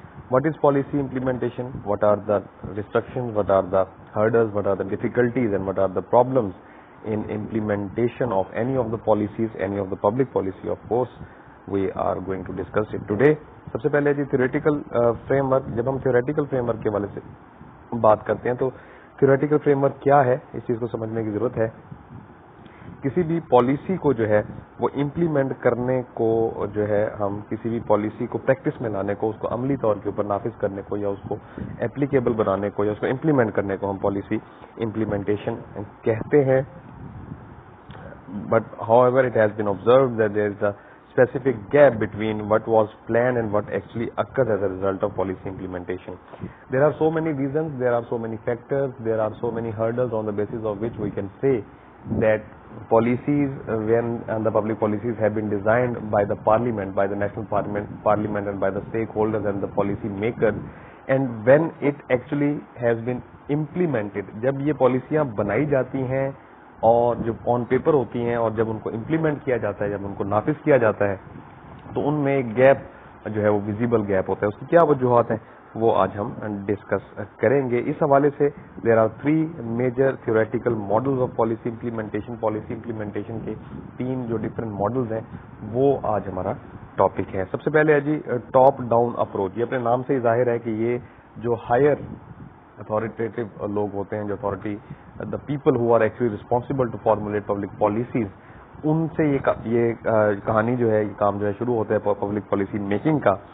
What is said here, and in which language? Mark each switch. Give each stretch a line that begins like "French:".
English: What is policy implementation? What are the restrictions? What are the hurdles? What are the difficulties? And what are the problems in implementation of any of the policies, any of the public policy? Of course, we are going to discuss it today.
Urdu: سب سے پہلے جی theoretical frame work. جب ہم theoretical frame work کے حوالے سے بات کرتے ہیں تو تھیوریٹیکل فریم ورک کیا ہے، اس چیز کو سمجھنے کی ضرورت ہے. کسی بھی پالیسی کو جو ہے وہ امپلیمنٹ کرنے کو جو ہے ہم کسی بھی پالیسی کو پریکٹس میں لانے کو، اس کو عملی طور کے اوپر نافذ کرنے کو یا اس کو اپلیکیبل بنانے کو یا اس کو امپلیمنٹ کرنے کو ہم پالیسی امپلیمنٹیشن کہتے ہیں. But how ever it has been observed that there is a specific gap between what was planned and what actually occurs as a result of policy implementation.
English: There are so many reasons, there are so many factors, there are so many hurdles on the basis of which we can say that policies, when the public policies have been designed by the parliament, by the national parliament and by the stakeholders and the policy makers, and when it actually has been implemented,
Urdu: جب یہ پالیسیاں بنائی جاتی ہیں اور جب on paper ہوتی ہیں اور جب ان کو امپلیمنٹ کیا جاتا ہے، جب ان کو نافذ کیا جاتا ہے تو ان میں ایک گیپ جو ہے وہ ویزیبل گیپ ہوتا ہے. اس کی کیا وجوہات ہیں وہ آج ہم ڈسکس کریں گے. اس حوالے سے
English: There are 3 major theoretical models of policy implementation.
Urdu: Policy implementation کے 3 جو ڈفرینٹ ماڈلز ہیں وہ آج ہمارا ٹاپک ہے. سب سے پہلے ہے جی ٹاپ ڈاؤن اپروچ. یہ اپنے نام سے ہی ظاہر ہے کہ یہ جو ہائر اتھارٹیٹیو لوگ ہوتے ہیں، جو
English: authority the people who are actually responsible to formulate public policies,
Urdu: ان سے یہ کہانی جو ہے، یہ کام جو ہے شروع ہوتا ہے پبلک پالیسی میکنگ کا.